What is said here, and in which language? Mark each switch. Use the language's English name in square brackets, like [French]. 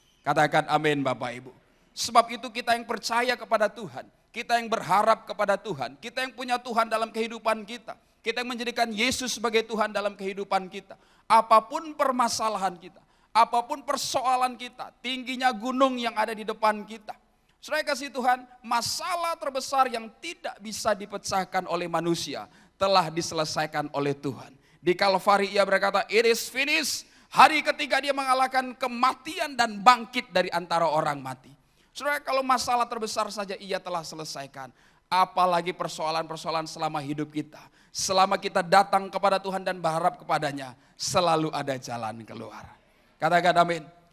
[Indonesian] Katakan amin Bapak Ibu. Sebab itu kita yang percaya kepada Tuhan, kita yang berharap kepada Tuhan, kita yang punya Tuhan dalam kehidupan kita, kita yang menjadikan Yesus sebagai Tuhan dalam kehidupan kita. Apapun permasalahan kita, apapun persoalan kita, tingginya gunung yang ada di depan kita, saudara kasih Tuhan, masalah terbesar yang tidak bisa dipecahkan oleh manusia telah diselesaikan oleh Tuhan. Di Kalvari ia berkata, [English] it is finished. [Indonesian] Hari ketiga dia mengalahkan kematian dan bangkit dari antara orang mati. Saudara, kalau masalah terbesar saja ia telah selesaikan, apalagi persoalan-persoalan selama hidup kita. Selama kita datang kepada Tuhan dan berharap kepadanya, selalu ada jalan keluar. Katakan amin.